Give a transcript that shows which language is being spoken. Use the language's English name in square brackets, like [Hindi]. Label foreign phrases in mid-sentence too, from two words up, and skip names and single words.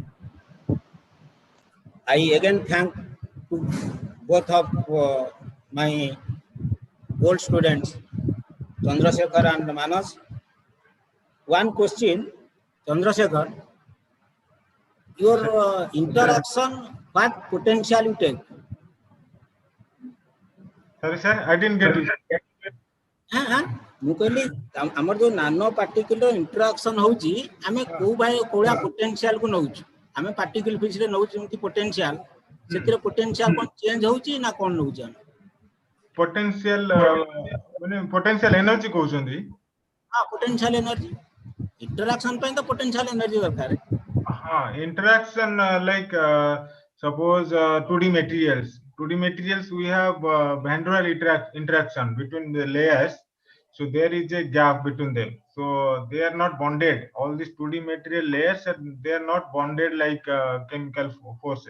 [English] I again thank to both of my old students, Chandrasekhar and Manas. One question, Chandrasekhar, your interaction, what potential you take? Sorry, sir, I didn't get it. [Odia] ମୁଁ କହିଲି ଆମର ଯୋଉ [English] nano particle interaction [Odia] ହଉଛି ଆମେ କୋଉ କୋଉଭଳିଆ ପୋଟେନସିଆଲ କୁ ନଉଛୁ ଆମେ [English] particle physics [Odia] ନଉଛୁ ଯେମିତି ପୋଟେନସିଆଲ ସେଥିରେ ପୋଟେନସିଆଲ କଣ ଚେଞ୍ଜ ହଉଛି ନା କଣ ନଉଛୁ ଆମେ ପୋଟେନସିଆଲ ମାନେ [English] potential energy [Odia] କହୁଛନ୍ତି ହଁ [English] potential energy [Odia] ଇଣ୍ଟରାକ୍ସନ ପାଇଁ ତ [English] potential energy [Odia] ଦରକାର [English] ହଁ interaction like suppose 2D materials we have van der Waals interaction between the layers. So there is a gap between them. So they are not bonded. All these 2D material layers, they are not bonded like chemical forces.